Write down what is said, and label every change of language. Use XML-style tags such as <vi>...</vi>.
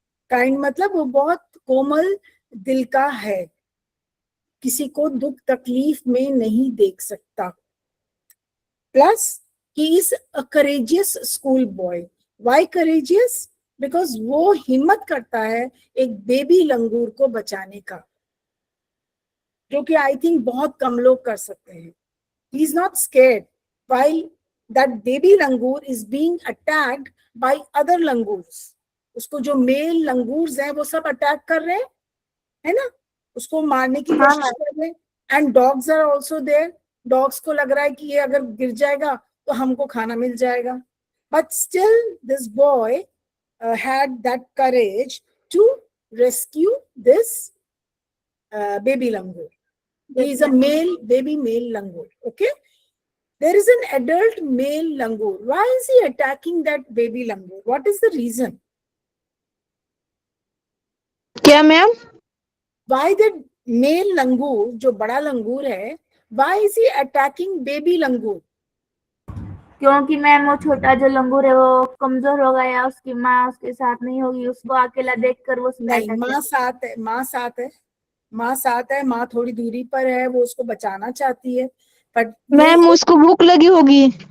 <hi>Kind मतलब वो बहुत कोमल दिल का है, किसी को दुख तकलीफ में नहीं देख सकता.</hi> <en>Plus he is a courageous school boy. Why courageous? Because</en> <hi>वो हिम्मत करता है एक बेबी लंगूर को बचाने का, जो कि आई थिंक बहुत कम लोग कर सकते हैं.</hi> <en>He is not scared while that baby langur is being attacked by other langurs.</en> <hi>उसको जो मेल लंगूर्स हैं वो सब अटैक कर रहे हैं, है ना? उसको मारने की कोशिश कर रहे हैं.</hi> <en>And dogs are also there.</en> <hi>Dogs को लग रहा है कि ये अगर गिर जाएगा तो हमको खाना मिल जाएगा.</hi> <en>But still this boy had that courage to rescue this baby langur. He is a baby male langur. Okay, there is an adult male langur. Why is he attacking that baby langur? What is the reason?</en> <hi>क्या ma'am?</hi> <en>Why that male langur,</en> <hi>जो बड़ा लंगूर है,</hi> <en>why is he attacking baby langur?</en> <hi>क्योंकि ma'am वो छोटा जो लंगूर है वो कमजोर हो गया, उसकी माँ उसके साथ नहीं होगी, उसको अकेला देखकर वो नहीं, माँ साथ है, माँ साथ है, माँ साथ है. माँ थोड़ी दूरी पर है, वो उसको बचाना चाहती है. बट मैम उसको भूख लगी होगी.</hi>